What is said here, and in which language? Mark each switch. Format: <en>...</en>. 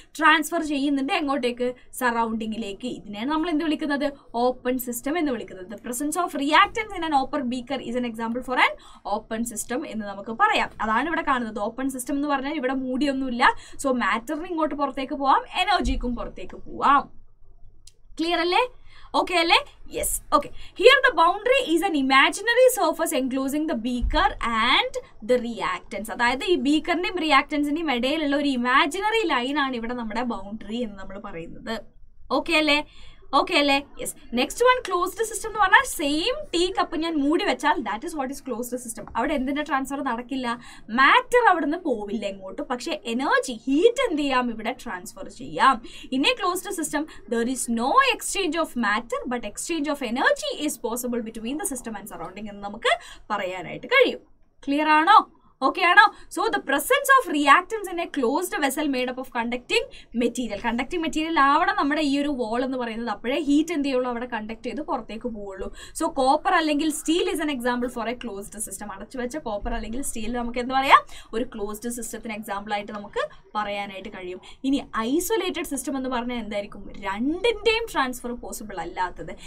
<ml>Transfer ചെയ്യുന്നുണ്ട്. എങ്ങോട്ടേക്ക്? സറൗണ്ടിങ്ങിലേക്ക്. ഇതിനെയാണ് നമ്മൾ എന്ത് വിളിക്കുന്നത്? ഓപ്പൺ സിസ്റ്റം എന്ന് വിളിക്കുന്നത്.</ml> <en>the presence of reactants in an open beaker is an example for an open system</en> <ml>എന്ന് നമുക്ക് പറയാം. അതാണ് ഇവിടെ കാണുന്നത്. ഓപ്പൺ സിസ്റ്റം എന്ന് പറഞ്ഞാൽ ഇവിടെ മൂടിയൊന്നുമില്ല. സോ മാറ്ററിന് ഇങ്ങോട്ട് പുറത്തേക്ക് പോവാം, എനർജിക്കും പുറത്തേക്ക് പോവാം. ക്ലിയർ അല്ലേ? Okay alle? Yes. Okay.</ml> <en>Here the boundary is an imaginary surface enclosing the beaker and the reactants.</en> <ml>അതായത് ഈ ബീക്കറിന്റെയും റിയാക്ടൻസിന്റെയും ഇടയിലുള്ള ഒരു ഇമാജിനറി ലൈൻ ആണ് ഇവിടെ നമ്മുടെ ബൗണ്ടറി എന്ന് നമ്മൾ പറയുന്നത്. ഓക്കെ അല്ലേ? ഓക്കെ അല്ലേ? Yes. Next one closed system എന്ന് പറഞ്ഞാൽ സെയിം ടീ കപ്പ് ഞാൻ മൂടി വെച്ചാൽ</ml> <en>That is what is closed system.</en> <ml>അവിടെ എന്തിന്റെ ട്രാൻസ്ഫർ നടക്കില്ല? മാറ്റർ അവിടെ നിന്ന് പോവില്ല എങ്ങോട്ടും, പക്ഷെ എനർജി, ഹീറ്റ് എന്ത് ചെയ്യാം? ഇവിടെ ട്രാൻസ്ഫർ ചെയ്യാം.</ml> <en>in a closed system there is no exchange of matter but exchange of energy is possible between the system and surrounding</en> <ml>എന്ന് നമുക്ക് പറയാനായിട്ട് കഴിയും. ക്ലിയർ ആണോ? Okay ആണോ?</ml> <en>So the presence of reactants in a closed vessel made up of conducting material.</en> <ml>Conducting material ആവണം നമ്മുടെ ഈ ഒരു wall എന്ന് പറയുന്നത്. അപ്പോഴേ ഹീറ്റ് എന്ത് ചെയ്യുള്ളൂ? അവിടെ കണ്ടക്ട് ചെയ്ത് പുറത്തേക്ക് പോവുള്ളൂ. സോ കോപ്പർ അല്ലെങ്കിൽ steel</ml> <en>Is an example for a closed system.</en> <ml>അടച്ചു വെച്ച കോപ്പർ അല്ലെങ്കിൽ സ്റ്റീൽ നമുക്ക് എന്ത് പറയാം? ഒരു ക്ലോസ്ഡ് സിസ്റ്റത്തിന് എക്സാമ്പിൾ ആയിട്ട് നമുക്ക് പറയാനായിട്ട് കഴിയും. ഇനി ഐസൊലേറ്റഡ് സിസ്റ്റം എന്ന് പറഞ്ഞാൽ എന്തായിരിക്കും? രണ്ടിന്റെയും ട്രാൻസ്ഫർ പോസിബിൾ അല്ലാത്തത്.</ml>